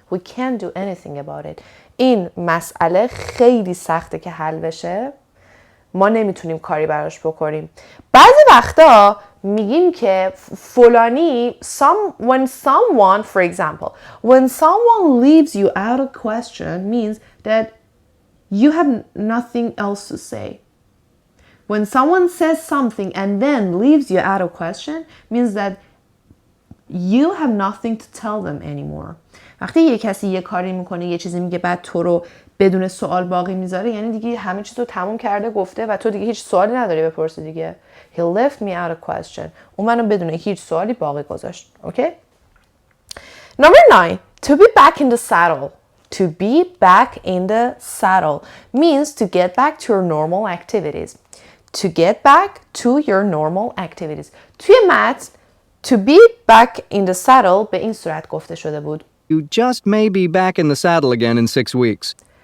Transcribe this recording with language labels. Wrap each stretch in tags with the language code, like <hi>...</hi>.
<en>We can't do anything about it.</en> <fa>این مسئله خیلی سخته که حل بشه. ما نمیتونیم کاری براش بکنیم. بعضی وقتا میگیم که فلانی</fa> <en>when someone, for example, when someone leaves you out of question means that you have nothing else to say. When someone says something and then leaves you out of question means that you have nothing to tell them anymore.</en> <fa>وقتی یه کسی یه کاری میکنه یه چیزی میگه بعد تو رو بدون سوال باقی میذاره یعنی دیگه همه چیز رو تموم کرده گفته و تو دیگه هیچ سوالی نداری بپرسی دیگه.</fa> <en>He left me out of question.</en> <fa>اون منو بدون هیچ سوالی باقی گذاشت.</fa> <en>Okay? Number 9. To be back in the saddle. To be back in the saddle means to get back to your normal activities. To get back to your normal activities.</en> <fa>توی متن to be back in the saddle به این صورت گفته شده بود.</fa> <en>You just may be back in the saddle again in 6 weeks.</en>